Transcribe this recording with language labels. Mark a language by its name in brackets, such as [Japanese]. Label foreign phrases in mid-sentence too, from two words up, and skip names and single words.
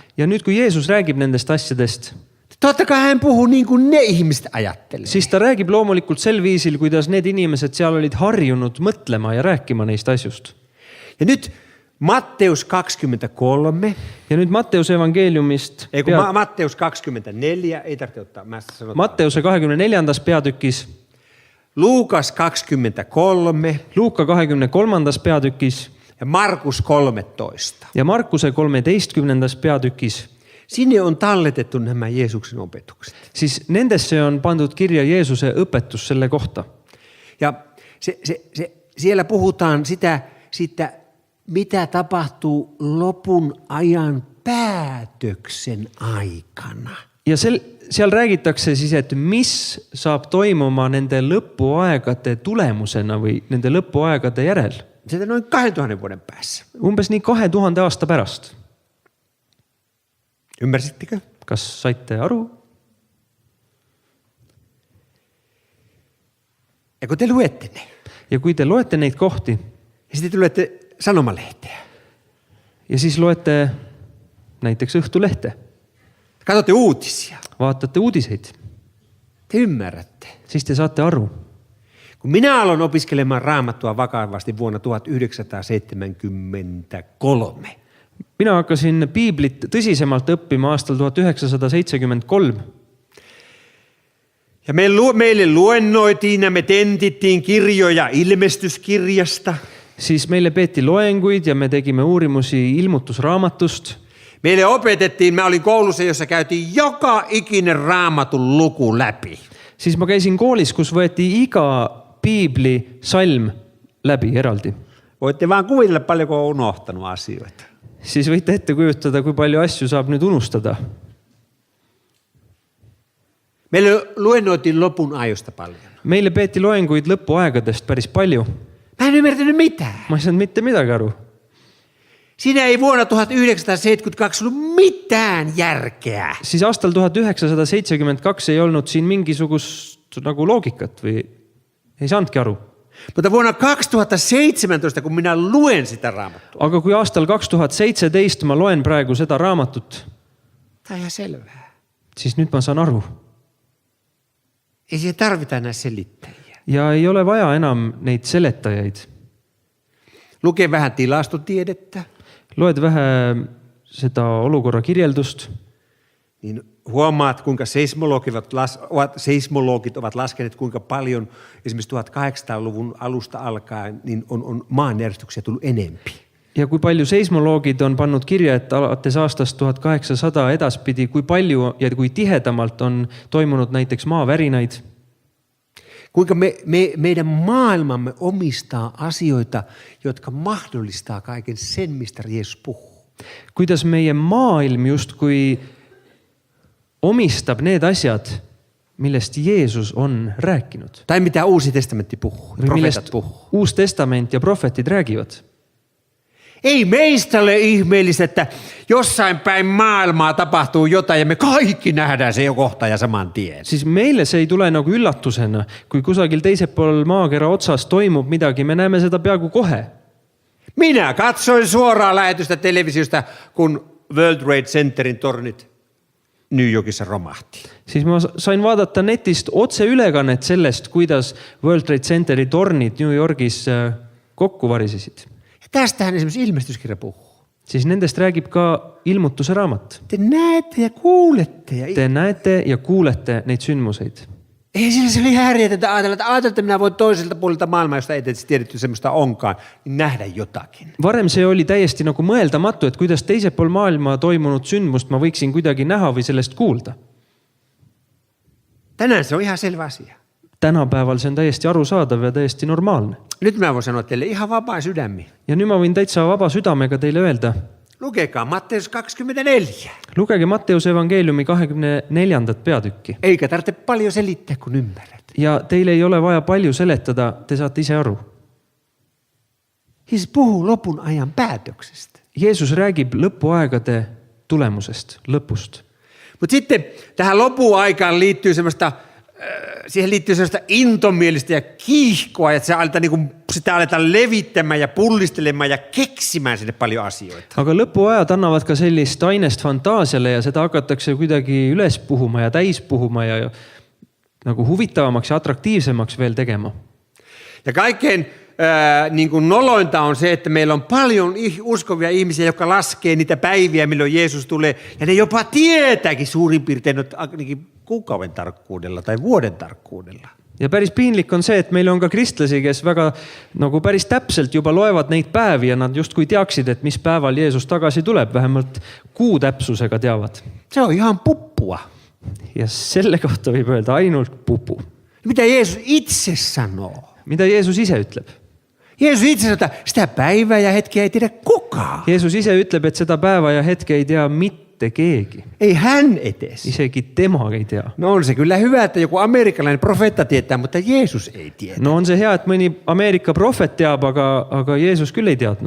[Estonian] Ja nüüd, kui Jeesus räägib nendest asjadest, [Finnish] totta kai hän puhuu niin kuin ne ihmiset ajattelee. [Estonian] siis ta räägib loomulikult sel viisil, kuidas need inimesed seal olid harjunud mõtlema ja rääkima neist asjust. [Finnish] Ja nyt Matteus 23. [Estonian] Ja nüüd Matteuse evangeeliumist. [Finnish] Matteus 24, ei tarvitse ottaa. [Estonian] Matteuse 24. peatükis. [Finnish] Luukas 23. [Estonian] Luuka 23. peatükis. [Finnish] Ja Markus 13. [Estonian] Ja Markuse 13. peatükis. [Finnish] Sinne on talletettu nämä Jeesuksen opetukset. [Estonian] Siis nendesse on pandud kirja Jeesuse õpetus selle kohta. [Finnish] Ja siellä puhutaan sitä mitä tapahtuu lopun ajan päätöksen aikana. [Estonian] Ja seal räägitakse siis, et mis saab toimuma nende lõpuaegade tulemusena või nende lõpuaegade järel. [Finnish] Sitä noin 2000 vuoden päässä. [Estonian] Umbes nii 2000 aasta pärast. [Finnish] Ymmärsittekö? [Estonian] Kas saitte aru? [Finnish] Ja kun te luette ne, [Estonian] ja kui te loete neid kohti [Finnish] ja sitten te luette sanomalehteä, [Estonian] ja siis loete näiteks Õhtulehte, [Finnish] katsotte uutisia, [Estonian] vaatate uudiseid, [Finnish] te ymmärrätte. [Estonian] siis te saate aru. [Finnish] Kun minä aloin opiskelemaan raamattua vakavasti vuonna 1973, [Estonian] Mina hakkasin piiblit tõsisemalt õppima aastal 1973 [Finnish] ja meille luennoitiin ja me tentittiin kirjoja ilmestyskirjasta. [Estonian] siis meille peeti loenguid ja me tegime uurimusi ilmutusraamatust. [Finnish] Meille opetettiin, mä olin koulussa, jossa käytiin joka ikinen raamatun luku läpi. [Estonian] Siis ma käisin koolis, kus võeti iga piibli salm läbi eraldi. [Finnish] Voitte vaan kuvitella paljonko on unohtanut asioita. [Estonian] Siis võite ette kujutada, kui palju asju saab nüüd unustada. [Finnish] Meille luennoitiin lopun ajosta paljon. [Estonian] Meille peeti loenguid lõpuaegadest päris palju. [Finnish] Mä en ymmärtänyt mitään. [Estonian] Ma ei saanud mitte midagi aru. [Finnish] Siinä ei vuonna 1972 ollut mitään järkeä. [Estonian] Siis aastal 1972 ei olnud siin mingisugust nagu loogikat või ei saanudki aru. [Finnish] Mutta vuonna 2017, kun minä luen sitä raamattua, [Estonian] Aga kui aastal 2017 ma loen praegu seda raamatut, [Finnish] tämä on ihan selvää. [Estonian] siis nüüd ma saan aru. [Finnish] Ei siihen tarvita enää selittäjiä. [Estonian] Ja ei ole vaja enam neid seletajaid. [Finnish] Lukee vähän tilastotiedettä, [Estonian] Loed vähe seda olukorra kirjeldust, [Finnish] niin huomaat, kuinka seismologit ovat laskeneet, kuinka paljon esimerkiksi 1800-luvun alusta alkaen niin on maanjärjestyksiä tullut enempi. [Estonian] ja kui palju seismoloogid on pannud kirja, et alates aastast 1800 edaspidi, kui palju ja kui tihedamalt on toimunud näiteks maavärinaid. [Finnish] Kuinka meidän maailmamme omistaa asioita, jotka mahdollistaa kaiken sen, mistä Jeesus puhuu. [Estonian] Kuidas meie maailm justkui omistab need asjad, millest Jeesus on rääkinud. [Finnish] Tai mitä Uusi testamentti puhuu, [Estonian] Või [Finnish] profeetat [Estonian] millest [Finnish] puhuu. [Estonian] Uus testament ja profetid räägivad. [Finnish] Ei meistä ole ihmeellistä, että jossain päin maailmaa tapahtuu jotain ja me kaikki nähdään se jo kohta ja saman tien. [Estonian] Siis meille see ei tule nagu üllatusena, kui kusagil teisel pool maakera otsas toimub midagi, me näeme seda peaaegu kohe. [Finnish] Minä katsoin suoraa lähetystä televisiosta, kun World Trade Centerin tornit New Yorkissa romahti. [Estonian] Siis ma sain vaadata netist otse ülekannet sellest, kuidas World Trade Centeri tornid New Yorgis kokku varisesid. [Finnish] Ja tästähän esimerkiksi ilmestyskirja puhuu. [Estonian] Siis nendest räägib ka ilmutuse raamat. [Finnish] Te näette ja kuulette. [Estonian] Te näete ja kuulette neid sündmuseid. [Finnish] Ei sillä se oli järjetöntä ajatella, että minä voin toiselta puolelta maailmaa, josta ei tiedetty semmoista onkaan, niin nähdä jotakin. [Estonian] Varem see oli täiesti nagu mõeldamatu, et kuidas teisel pool maailmaa toimunud sündmust ma võiksin kuidagi näha või sellest kuulda. [Finnish] Tänään se on ihan selvä asia. [Estonian] Tänapäeval see on täiesti arusaadav ja täiesti normaalne. [Finnish] Nyt mä voin sanoa teille ihan vapaa sydämi. [Estonian] Ja nüüd ma võin täitsa vaba südamega teile öelda. [Finnish] Lukekaa Matteus 24. [Estonian] Lugege Matteuse evangeeliumi 24. peatükki. [Finnish] Eikä tarvitse paljon selittää, kun ymmärrät. [Estonian] Ja teile ei ole vaja palju seletada, te saate ise aru. [Finnish] Jeesus puhuu lopun ajan päätöksestä. [Estonian] Jeesus räägib lõpuaegade tulemusest, lõpust. [Finnish] Mutta sitten tähän lopuaikaan liittyy semmoista intomielistä ja kiihkoa, että sitä aletaan levittämään ja pullistelemaan ja keksimään sinne paljon asioita. [Estonian] Aga lõpuajad annavad ka sellist ainest fantaasiale ja seda hakatakse kuidagi üles puhuma ja täis puhuma ja nagu huvitavamaks ja atraktiivsemaks veel tegema. [Finnish] Ja kaikkein niin kuin nolointa on se, että meillä on paljon uskovia ihmisiä, jotka laskee niitä päiviä, milloin Jeesus tulee. Ja ne jopa tietääkin suurin piirtein kuukauden tarkkuudella tai vuoden tarkkuudella. [Estonian] Ja päris piinlik on see, et meil on ka kristlasi, kes väga nagu päris täpselt juba loevad neid päevi ja nad justkui teaksid, et mis päeval Jeesus tagasi tuleb, vähemalt kuu täpsusega teavad. [Finnish] Se on ihan puppua. [Estonian] Ja selle kohta võib öelda ainult pupu. [Finnish] Mitä Jeesus itse sanoo? [Estonian] Mida Jeesus ise ütleb? [Finnish] Jeesus itse sanoo, että sitä päivää ja hetkeä ei tiedä kukaan. [Estonian] Jeesus ise ütleb, et seda päeva ja hetke ei tea mitte keegi. [Finnish] Ei hän edes. [Estonian] Isegi tema ei tea. [Finnish] No on se kyllä hyvä, että joku amerikkalainen profeetta tietää, mutta Jeesus ei tiedä. [Estonian] No on se hea, et mõni Ameerika prohvet teab, aga Jeesus küll ei teadnud.